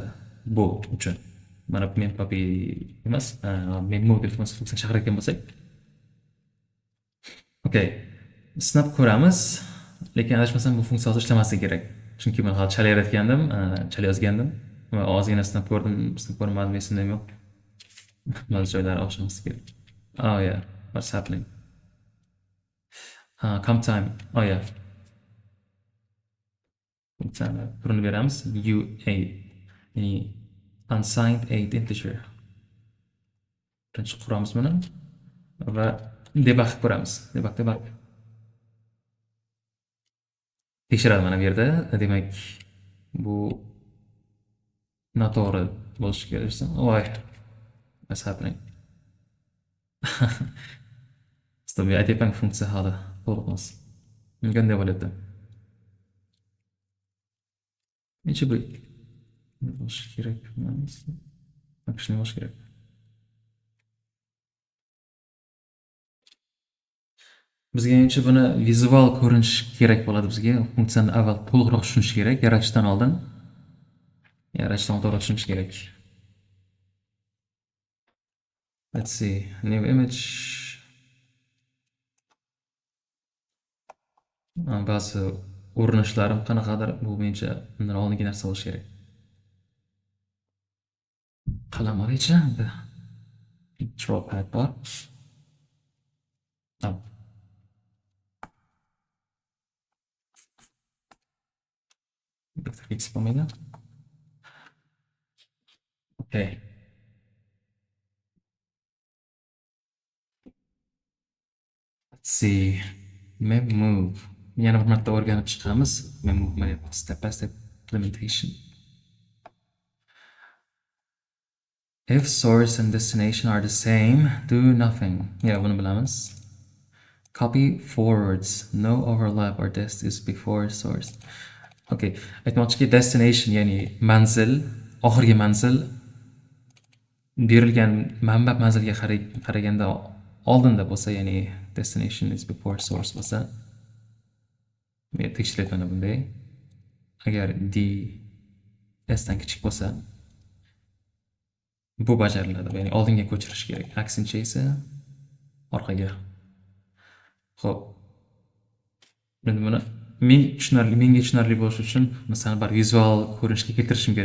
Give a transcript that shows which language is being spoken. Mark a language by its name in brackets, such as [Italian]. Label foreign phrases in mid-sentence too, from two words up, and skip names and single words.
[Uzbek] Bu uchun mana bu memcopy emas, memMove deb funksiyani chaqirayotgan bo'lsak. [English] Okay. [Uzbek] Sinab ko'ramiz, lekin adashmasam bu funksiya hozir ishlamasligi kerak. Chunki men hozir chalayotgandim, chalayozgandim va ozgina sinab ko'rmadim, esimda yo'q. Ba'zi joylari o'xshamas kerak. [English] Oh yeah, what's happening? Come time. Oh yeah. [Uzbek] funksiyani turini beramiz. UA, ya'ni [English] unsigned int integer. [Uzbek] Birinchi quramiz buni va debug ko'ramiz. Debug tekshiradi mana bu yerda. Demak, bu noto'g'ri bo'lishi kerak. Voy, [English] what's happening? Stop, [Uzbek] aytyapman funksiya hali to'liq emas. Menga bunday bo'lyapti. Necha bu bo'lishi kerak emas. Shuni bo'lishi kerak. Bizga menimcha buni vizual ko'rinish kerak bo'ladi bizga. Funksiyani avval to'liqroq tushunish kerak, yaratishdan oldin. Yaratishdan to'g'ri tushunish kerak. [English] Let's see, new image. [Uzbek] Ba'zi urinishlarim qanaqadir, bu menimcha undan oldingi narsa bo'lishi kerak. Qalam olaychi. [English] Draw pad [Uzbek] bor. Bitta fix bo'lmaydi. [English] Okay. Let's see. Mem move. [Uzbek] Yana bir marta o'rganib chiqamiz. [English] Mem move step by step implementation. If source and destination are the same, do nothing. Yeah, [Uzbek] buni bilamiz. [English] Copy forwards. No overlap or dest is before source. [Uzbek] Okay. Aytmoqchiki, destination ya'ni manzil, oxirgi manzil berilgan manba manzilga qaraganda oldinda bo'lsa, ya'ni [English] destination is before source [Uzbek] bo'lsa, men tekshiryapman bunday. Agar d s dan kichik bo'lsa, bu bajariladi, ya'ni oldinga ko'chirish kerak. Aksincha esa orqaga. Xo'p. Endi buni menga tushunarli bo'lishi uchun masalan bir vizual ko'rinishga keltirishim kerak.